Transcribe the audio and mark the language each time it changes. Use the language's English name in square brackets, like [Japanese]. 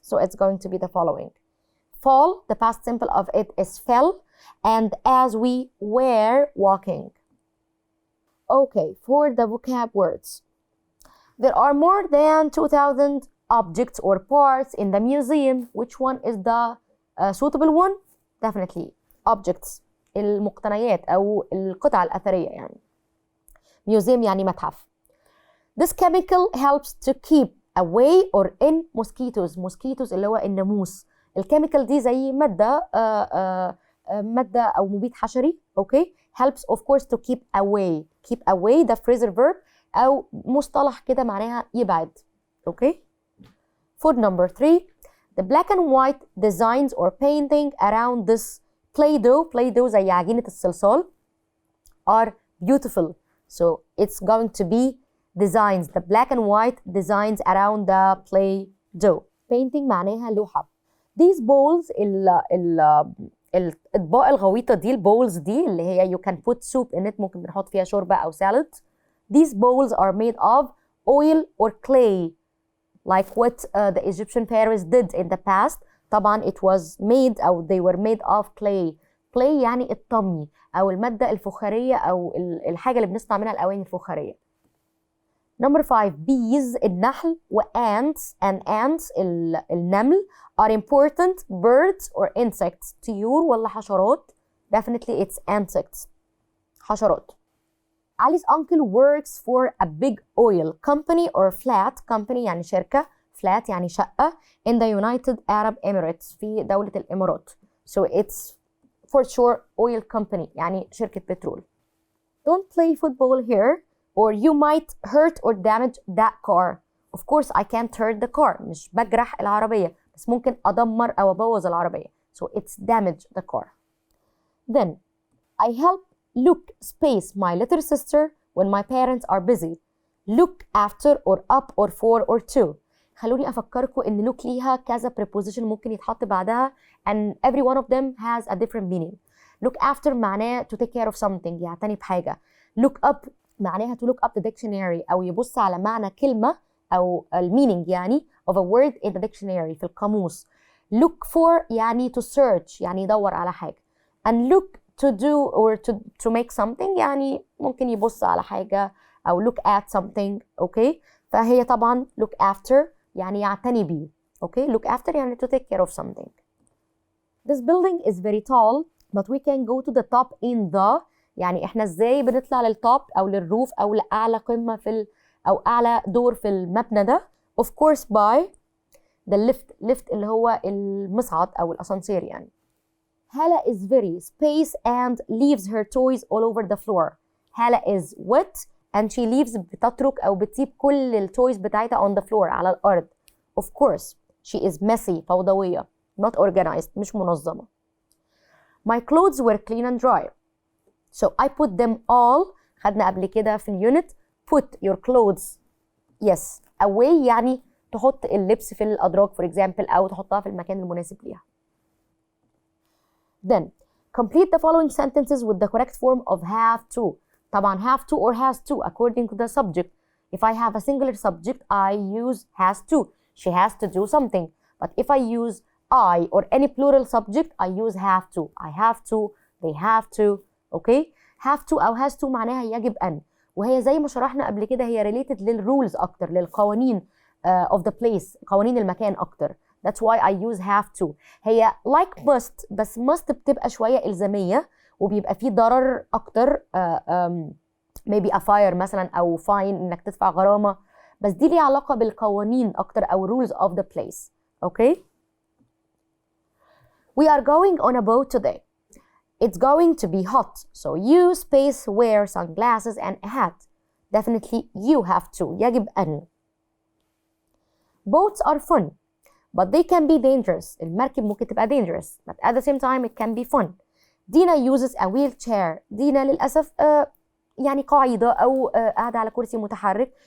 [English] So it's going to be the following. Fall, the past simple of it is fell, and as we were walking. Okay, for the vocab words. There are more than 2,000 objects or parts in the museum. Which one is the suitable one? Definitely objects. [Arabic] المقتنيات أو القطع الأثرية يعني. [English] Museum [Arabic] يعني متحف. [English] This chemical helps to keep away or in mosquitoes. Mosquitoes [Arabic] اللي هو الناموس. الكيميكال دي زي مادة مادة أو مبيد حشري. [English] Okay. Helps of course to keep away. Keep away [Arabic] ده phrasal verb أو مصطلح كده معناها يبعد. [English] Okay. For number 3, the black and white designs or painting around this Play-Doh [Arabic] زي عجينة الصلصال [English] are beautiful. So it's going to be designs, the black and white designs around the Play-Doh. [Arabic] Painting معناها لوحة. These bowls الأطباق الغويطة دي البولز دي اللي هي [English] you can put soup in it [Arabic] ممكن بنحط فيها شوربة أو salad. [English] These bowls are made of oil or clay like what the Egyptian pharaohs did in the past. [Arabic] طبعا [English] it was made أو they were made of clay. [Arabic] clay يعني الطمي أو المادة الفخارية أو الحاجة اللي بنصنع منها الأواني الفخارية. [English] Number 5, bees [Arabic] النحل [English] و ants [Arabic] النمل [English] are important birds or insects. [Arabic] طيور ولا حشرات؟ [English] Definitely it's insects. [Arabic] حشرات. [English] Ali's uncle works for a big oil company or flat company [Arabic] يعني شركة. [English] flat [Arabic] يعني شقة [English] in the United Arab Emirates [Arabic] في دولة الإمارات. [English] So it's for sure oil company [Arabic] يعني شركة بترول. [English] Don't play football here or you might hurt or damage that car. Of course I can't hurt the car. [Arabic] مش بجرح العربية بس ممكن أدمر أو أبوظ العربية. [English] So it's damage the car. Then I help look space my little sister when my parents are busy. Look after or up or for or to. [Arabic] خلوني أفكركم إن look ليها كذا preposition ممكن يتحط بعدها [English] and every one of them has a different meaning. Look after معناه to take care of something [Arabic] يعتني بحاجة. [English] Look up معناها to look up the dictionary [Arabic] أو يبص على معنى كلمة أو [English] meaning يعني of a word in the dictionary [Arabic] في القاموس. [English] Look for [Arabic] يعني [English] to search [Arabic] يعني يدور على حاجة. [English] And look to do or to make something [Arabic] يعني ممكن يبص على حاجة أو [English] look at something. Okay. [Arabic] فهي طبعا look after يعني يعتني بيه. [English] Okay, look after [Arabic] يعني [English] to take care of something. This building is very tall, but we can go to the top in the [Arabic] يعني احنا ازاي بنطلع للتوب او للروف او لاعلى قمه او اعلى دور في المبنى ده. [English] Of course by the lift [Arabic] اللي هو المصعد او الاسانسير يعني. [English] هالة is very space and leaves her toys all over the floor. [Arabic] هالة [English] is wet and she leaves [Arabic] بتترك او بتسيب كل التويز بتاعتها [English] on the floor [Arabic] على الارض. [English] Of course she is messy [Arabic] فوضوية [English] not organized [Arabic] مش منظمة. [English] My clothes were clean and dry. So I put them all [Arabic] خدنا قبل كده في اليونت [English] put your clothes yes away [Arabic] يعني تحط اللبس في الأدراج for example أو تحطها في المكان المناسب ليها. [English] Then complete the following sentences with the correct form of have to. [Arabic] طبعا [English] have to or has to according to the subject. If I have a singular subject I use has to. She has to do something. But if I use I or any plural subject I use have to. I have to, they have to. Okay? have to [Arabic] أو [English] has to [Arabic] معناها يجب أن، وهي زي ما شرحنا قبل كده هي related للrules أكتر، للقوانين of the place، قوانين المكان أكتر. [English] That's why I use have to. [Arabic] هي [English] like must [Arabic] بس must بتبقى شوية إلزامية وبيبقى فيه ضرر أكتر [English] maybe a fire [Arabic] مثلا أو fine إنك تدفع غرامة، بس دي ليها علاقة بالقوانين أكتر أو [English] rules of the place. Okay? We are going on a boat today. It's going to be hot, so you space wear sunglasses and a hat. Definitely you have to. [Arabic] يجب أن. [English] Boats are fun, but they can be dangerous. [Arabic] المركب ممكن تبقى [English] dangerous, but at the same time it can be fun. Dina uses a wheelchair. [Arabic] دينا للأسف يعني قاعدة أو قاعدة على كرسي متحرك.